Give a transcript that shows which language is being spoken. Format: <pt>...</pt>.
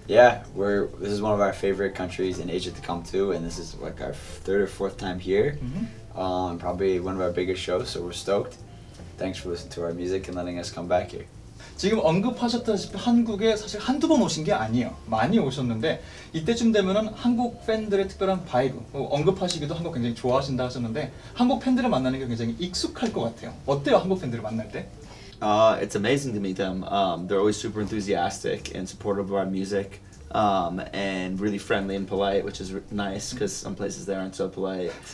<en>Yeah, this is one of our favorite countries in Asia to come to, and this is like our third or fourth time here. Probably one of our biggest shows, so we're stoked. Thanks for listening to our music and letting us come back here.</en> <ko>지금 언급하셨다시피 한국에 사실 한두 번 오신 게 아니에요. 많이 오셨는데 이때쯤 되면은 한국 팬들의 특별한 바이브, 언급하시기도 한국 굉장히 좋아하신다 하셨는데 한국 팬들을 만나는 게 굉장히 익숙할 것 같아요. 어때요, 한국 팬들을 만날 때?</ko> <en>It's amazing to meet them. They're always super enthusiastic and supportive of our music, and really friendly and polite, which is nice because some places they aren't so polite.</en>